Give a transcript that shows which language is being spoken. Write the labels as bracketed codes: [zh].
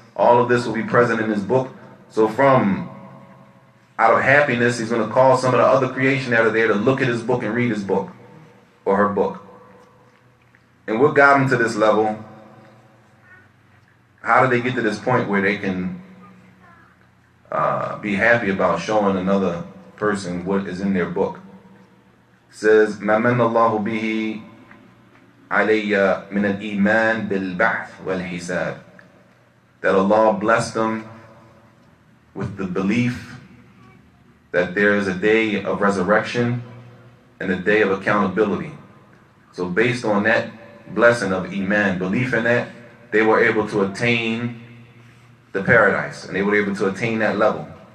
[en] All of this will be present in his book. So out of happiness, he's going to call some of the other creation that are there to look at his book and read his book, or her book. And what got them to this level? How did they get to this point where they can be happy about showing another person what is in their book? It says, [ar] مَا مَنَّ اللَّهُ بِهِ عَلَيَّ مِنَ الْإِيمَانِ بِالْبَعْثِ وَالْحِسَابِ. [en] That Allah blessed them with the belief that there is a day of resurrection and a day of accountability. So based on that blessing of Iman, belief in that, they were able to attain the paradise, and they were able to attain that level.